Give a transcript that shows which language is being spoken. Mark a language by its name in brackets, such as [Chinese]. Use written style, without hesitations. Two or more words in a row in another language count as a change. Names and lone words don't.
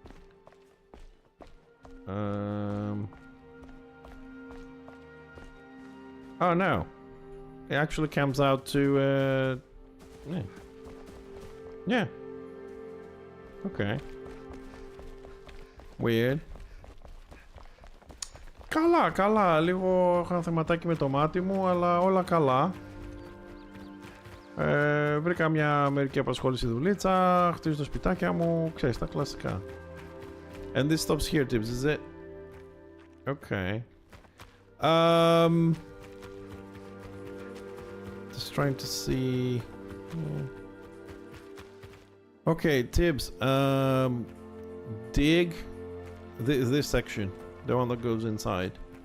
[English] Oh no. It actually comes out to yeah. Yeah. Okay. Weird. [Greek] Καλά, καλά. Λίγο είχα θεματάκι με το μάτι μου, αλλά όλα καλά. Βρήκα μια μερική απασχόληση δουλίτσα, χτίζω το σπιτάκια μου, ξέρεις, τα κλασικά. [English] And this stops here, Tibbs, is it? Okay. Just trying to see... Yeah. Okay, Tibbs, dig this section, the one that goes inside.